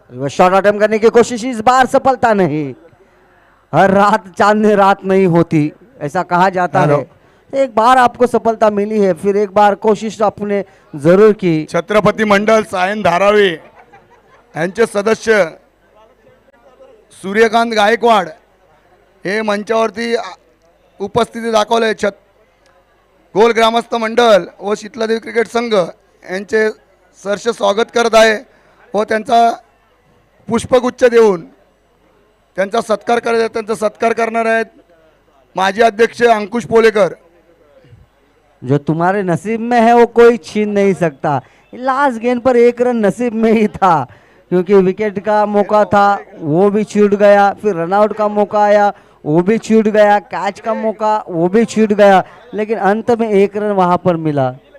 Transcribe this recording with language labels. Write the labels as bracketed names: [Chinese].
[Hindi] Shot attempt करने की कोशिश इस बार सफलता नहीं. हर रात चांद रात नहीं होती ऐसा कहा जाता है. एक बार आपको सफलता मिली है फिर एक बार कोशिश आपने जरूर की. [Marathi] छत्रपती मंडल सायन धारावी यांचे सदस्य सूर्यकांत गायकवाड हे मंचावरती उपस्थिती दाखवले. गोल ग्रामस्थ मंडळ व शीतलादेवी क्रिकेट संघ यांचे सहर्ष स्वागत करत आहे व त्यांचा पुष्पगुच्छ देऊन त्यांचा सत्कार करत आहेत. त्यांचा सत्कार करणार आहेत माजी अध्यक्ष अंकुश पोलेकर. [Hindi] जो तुम्हारे नसीब में है वो कोई छीन नहीं सकता. लास्ट गेंद पर 1 रन नसीब में ही था क्योंकि विकेट का मौका था वो भी छूट गया. फिर रनआउट का मौका आया वो भी छूट गया. कैच का मौका वो भी छूट गया लेकिन अंत में 1 रन वहां पर मिला.